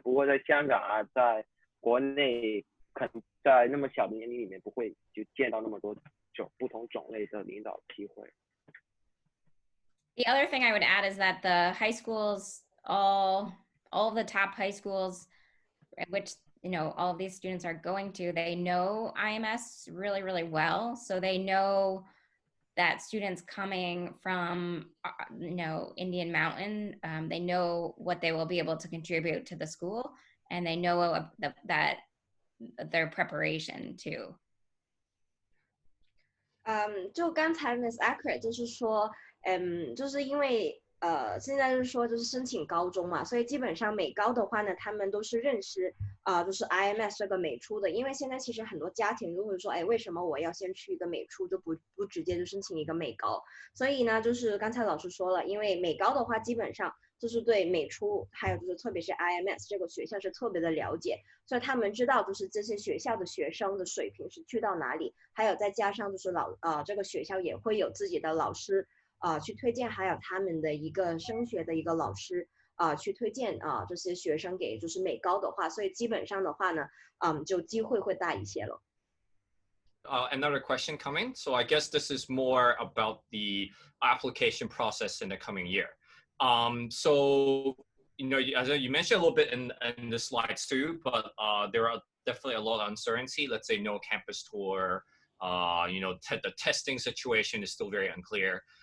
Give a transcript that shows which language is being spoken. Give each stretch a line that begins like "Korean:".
Chinese: 不过在香港啊，在国内可能在那么小的年龄里面不会就见到那么多不同种类的领导机会。
English: The other thing I would add is that the high schools, all of the top high schools, which all of these students are going to, they know IMS really, really well. So they know that students coming from, Indian Mountain, they know what they will be able to contribute to the school, and they know that their preparation too.
Chinese: 就刚才 Miss Eckert 就是说，就是因为现在就是说就是申请高中嘛，所以基本上美高的话呢，他们都是认识就是 IMS 这个美初的，因为现在其实很多家庭都会说，为什么我要先去一个美初，就不直接就申请一个美高？所以呢，就是刚才老师说了，因为美高的话，基本上就是对美初，还有就是特别是 IMS 这个学校是特别的了解，所以他们知道就是这些学校的学生的水平是去到哪里，还有再加上就是这个学校也会有自己的老师去推荐，还有他们的一个升学的一个老师去推荐这些学生给就是美高的话，所以基本上的话呢，就机会会大一些了。
English: Another question coming. So I guess this is more about the application process in the coming year. So, as you mentioned a little bit in the slides too, but there are definitely a lot of uncertainty. Let's say no campus tour, the testing situation is still very unclear.